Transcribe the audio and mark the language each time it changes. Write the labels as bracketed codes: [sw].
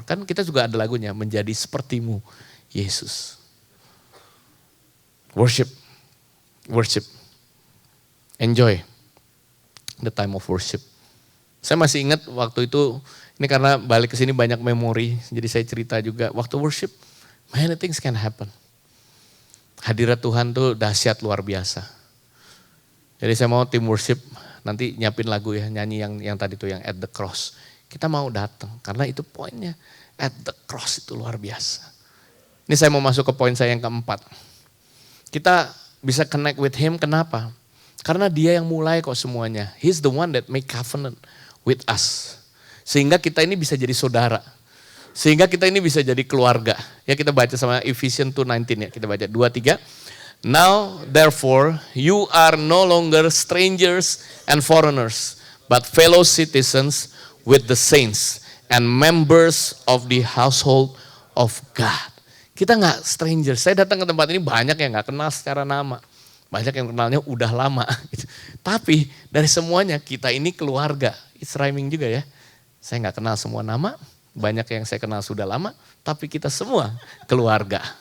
[id] Kan kita juga ada lagunya, menjadi sepertimu Yesus. [en] Worship, worship. Enjoy the time of worship. [id] Saya masih ingat waktu itu, ini karena balik ke sini banyak memori, jadi saya cerita juga. Waktu [en] worship, many things can happen. [id] Hadirat Tuhan tuh dahsyat luar biasa. Jadi saya mau tim worship nanti nyiapin lagu ya, nyanyi yang tadi tuh yang at the cross. Kita mau datang karena itu poinnya, at the cross itu luar biasa. Ini saya mau masuk ke poin saya yang keempat. Kita bisa [en] connect with Him, [id] kenapa? Karena Dia yang mulai kok semuanya. [en] He's the one that make covenant with us. [id] Sehingga kita ini bisa jadi saudara. Sehingga kita ini bisa jadi keluarga. Ya kita baca sama Ephesians 2:19 ya. Kita baca 2-3. [en] Now therefore you are no longer strangers and foreigners, but fellow citizens with the saints and members of the household of God. [id] Kita gak strangers. Saya datang ke tempat ini banyak yang gak kenal secara nama. Banyak yang kenalnya udah lama. Tapi dari semuanya kita ini keluarga. [en] It's rhyming [id] juga ya. Saya nggak kenal semua nama, banyak yang saya kenal sudah lama, tapi kita semua keluarga.